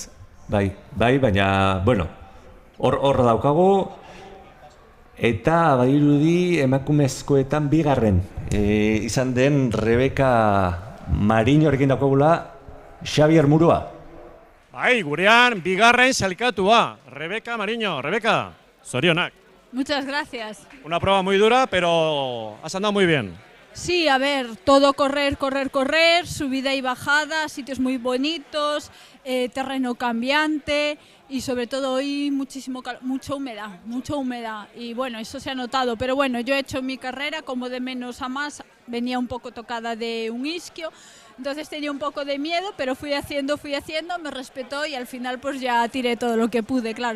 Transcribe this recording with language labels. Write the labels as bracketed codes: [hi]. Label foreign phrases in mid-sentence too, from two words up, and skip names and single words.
[eu] Bai, baina, hor daukagu, eta badirudi emakumezkoetan bigarren izan den Rebeka Mariñorekin daukagula Xabier Murua. Bai, gurean bigarren sailkatua, Rebeka Mariño. Rebeka, zorionak. [es] Muchas gracias. Una prueba muy dura, pero has andado muy bien. Sí, a ver, todo correr, subida y bajada, sitios muy bonitos, terreno cambiante, y sobre todo hoy mucha humedad y bueno, eso se ha notado, pero bueno, yo he hecho mi carrera como de menos a más, venía un poco tocada de un isquio, entonces tenía un poco de miedo, pero fui haciendo, me respetó y al final pues ya tiré todo lo que pude, claro.